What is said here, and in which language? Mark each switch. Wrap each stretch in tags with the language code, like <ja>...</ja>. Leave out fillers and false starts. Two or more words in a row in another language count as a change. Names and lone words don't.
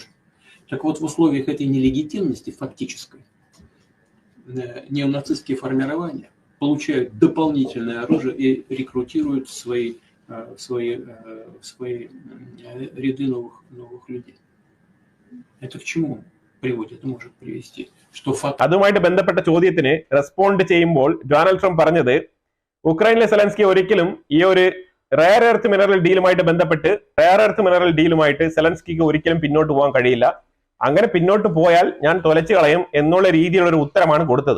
<ru>Так вот, в условиях этой нелегитимности фактической неонацистские формирования получают дополнительное оружие и рекрутируют в свои ряды новых людей. Это к чему приводит, может привести? Что факт...</ru> <ml>അതുമായിട്ട് ബന്ധപ്പെട്ട ചോദ്യത്തിന് റെസ്പോണ്ട് ചെയ്യുമ്പോൾ ഡൊണാൾഡ് ട്രംപ് പറഞ്ഞത്, ഉക്രൈനിലെ സെലൻസ്കി ഒരിക്കലും ഈ ഒരു</ml> <en>rare earth mineral</en> <ml>ഡീലുമായിട്ട് ബന്ധപ്പെട്ട് സെലൻസ്കിക്ക് ഒരിക്കലും പിന്നോട്ട് പോകാൻ കഴിയില്ല. അങ്ങനെ പിന്നോട്ട് പോയാൽ ഞാൻ തൊലച്ചു കളയും എന്നുള്ള രീതിയിലുള്ള ഒരു ഉത്തരമാണ് കൊടുത്തത്.</ml>